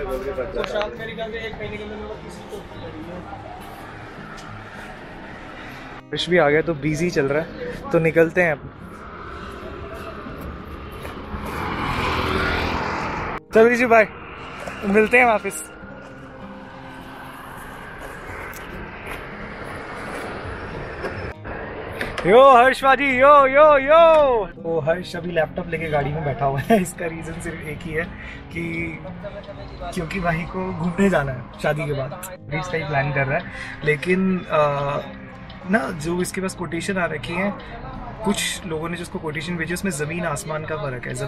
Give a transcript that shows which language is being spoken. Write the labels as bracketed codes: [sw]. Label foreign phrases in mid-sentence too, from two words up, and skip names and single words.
[hi] फिश भी आ गया तो बिजी चल रहा है, तो निकलते हैं अब। चलो जी बाय, मिलते हैं वापस। यो हर्ष बाजी, यो यो यो। तो हर्ष अभी लैपटॉप लेके गाड़ी में बैठा हुआ है। इसका रीज़न सिर्फ एक ही है कि क्योंकि भाई को घूमने जाना है शादी के बाद, इसका ही प्लान कर रहा है। लेकिन ना जो इसके पास कोटेशन आ रखी है, कुछ लोगों ने जो उसको कोटेशन भेजी उसमें ज़मीन आसमान का फ़र्क है।